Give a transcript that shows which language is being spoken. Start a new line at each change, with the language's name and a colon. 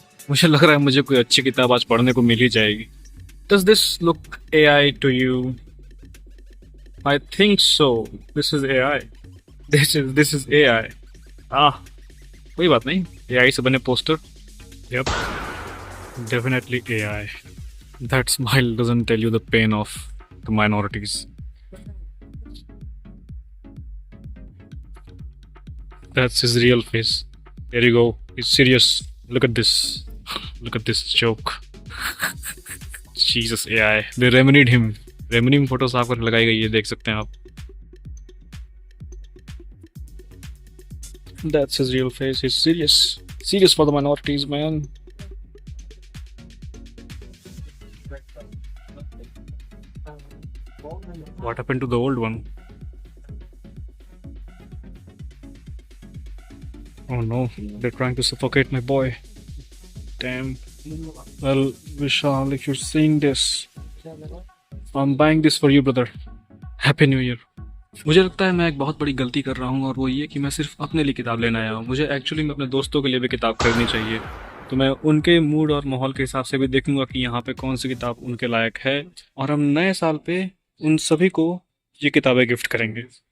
Hindi: मुझे लग रहा है मुझे कोई अच्छी किताब आज पढ़ने को मिल ही जाएगी।
English: Does this look AI to you? I think so. This is AI. This is AI.
Hindi: कोई बात नहीं। AI से बने poster.
English: Yep. Definitely AI. That smile doesn't tell you the pain of the minorities. That's his real face. There you go. He's serious. Look at this. Look at this joke. Jesus AI. They remedied him.
Hindi: Remini में photo साफ करके लगाई गई है, देख सकते हैं आप।
English: That's his real face. He's serious. Serious for the minorities, man. What happened to the old one? Oh no, they're trying to suffocate my boy. Damn. Well, Vishal, if you're seeing this, I'm buying this for you, brother. Happy new year.
Hindi: मुझे लगता है मैं एक बहुत बड़ी गलती कर रहा हूँ, और वो ये कि मैं सिर्फ अपने लिए किताब लेने आया हूँ। मुझे एक्चुअली में अपने दोस्तों के लिए भी किताब खरीदनी चाहिए। तो मैं उनके मूड और माहौल के हिसाब से भी देखूंगा कि यहाँ पे कौन सी किताब उनके लायक है, और हम नए साल पे उन सभी को ये किताबें गिफ्ट करेंगे।